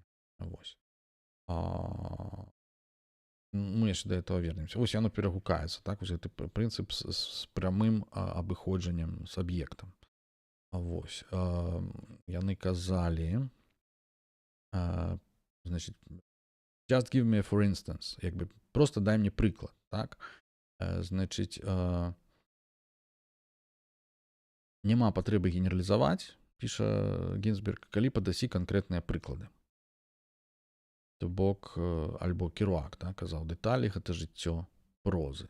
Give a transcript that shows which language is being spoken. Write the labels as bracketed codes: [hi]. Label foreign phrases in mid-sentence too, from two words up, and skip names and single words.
[be] Вось. [ru] Мы яшчэ да этого вернемся. [be] Вось яно перагукаецца, так, вось гэты прынцып з прамым абыходжаннем з аб'ектам. Вось. Яны казалі, значит, [en] just give me for instance, [be] як бы просто дай мне прыклад, так? Значит, няма патрэбы генералізаваць, піша Гінзберг, калі падасі канкрэтныя прыклады. То бок, альбо Керуак, так, казаў, дэталі гэта жыццё прозы.